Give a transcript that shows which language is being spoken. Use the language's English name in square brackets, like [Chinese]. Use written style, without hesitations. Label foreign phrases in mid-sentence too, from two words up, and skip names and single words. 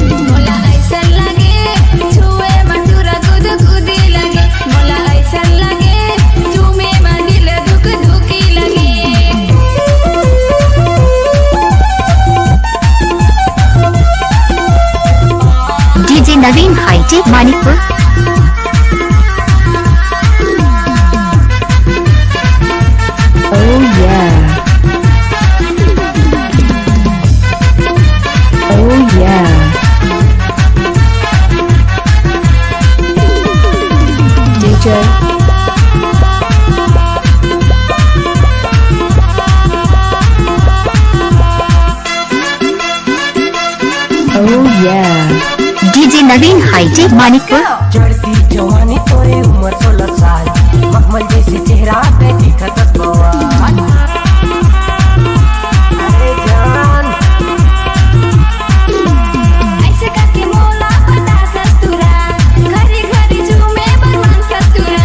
[Chhattisgarhi] मोला ऐसन लागे छुए मधुरा दूध दूधी लगे, मोला ऐसन लागे चूमे में दिल दुख दुखी लगे। डीजे नवीन हाईटेक मानिकपुर। [English] Oh yeah. Oh yeah. DJ. Oh yeah. [Chhattisgarhi] डीजे नवीन हाईटेक मानिकपुर। चढ़ती जवानी तोरे उम्र 16 साल, मखमल जैसे चेहरा पे दिखत बवाल, अरे जान ऐसे करके मोला बता ससुरा, घरी घरी चूमे बरमान ससुरा।